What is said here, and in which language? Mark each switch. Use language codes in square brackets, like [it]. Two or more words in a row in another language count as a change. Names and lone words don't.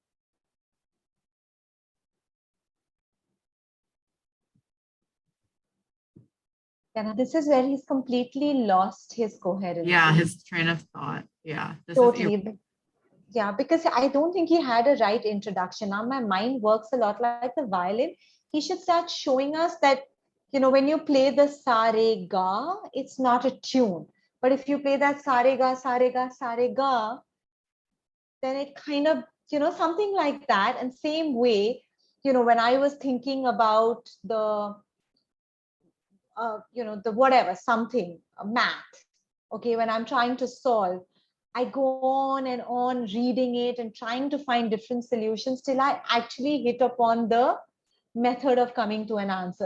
[en] Yeah, this is where he's completely lost his coherence. Yeah, his train of thought. Yeah, this Totally. Yeah, because I don't think he had a right introduction. Now my mind works a lot like the violin. He should start showing us that, when you play the sa re ga, it's not a tune. But if you play that sa re ga, sa re ga, sa re ga, then it kind of, something like that. And same way, when I was thinking about the, the whatever, something, math, okay, when I'm trying to solve, I go on and on reading it and trying to find different solutions till I actually hit upon the method of coming to an answer.